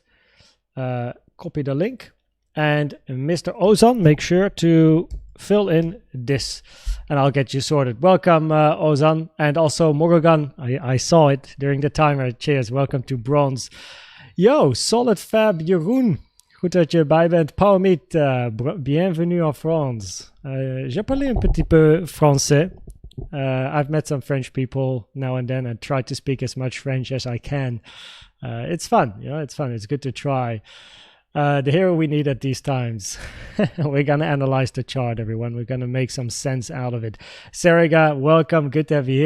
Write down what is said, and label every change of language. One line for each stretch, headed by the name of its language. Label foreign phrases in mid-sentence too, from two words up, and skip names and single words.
English: Copy the link, and Mr. Ozan, make sure to fill in this, and I'll get you sorted. Welcome, Ozan, and also Morgan. I saw it during the timer. Cheers. Welcome to Bronze. Yo, Solid Fab Jeroen.
Dutch: Goed dat je erbij bent.
English: Paul Meet,
French: bienvenue en France. J'ai parlé un petit peu français.
English: I've met some French people now and then and try to speak as much French as I can. It's fun, it's fun. It's good to try. The hero we need at these times. We're going to analyze the chart, everyone. We're going to make some sense out of it. Seriga, welcome. Good to have you here.